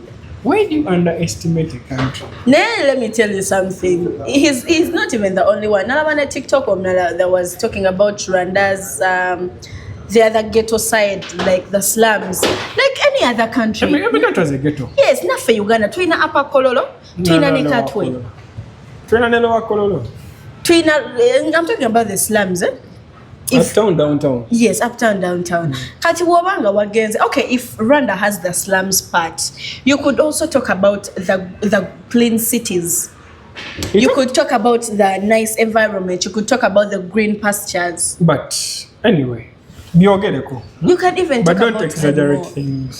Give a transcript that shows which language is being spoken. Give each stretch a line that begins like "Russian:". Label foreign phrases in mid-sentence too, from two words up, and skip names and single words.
English: Why do you underestimate a country? Now, let me tell you something. He's not even the only one. Now, on a TikTok that was talking about Rwanda's the other ghetto side, like the slums, like any other country. Every country has a ghetto. Yes, not for Uganda.
Ganda: Twina Upper Kololo, Twina Nekatwe. Twina Nelowa Kololo. Twina,
English: I'm talking about the slums, eh? Uptown, downtown. Yes, uptown, downtown.
Ganda: Kati wabanga wagenze.
English: Okay, if Rwanda has the slums part, you could also talk about the clean cities. You could talk about the nice environment. You could talk about the green pastures. But anyway, you can even talk about don't exaggerate things.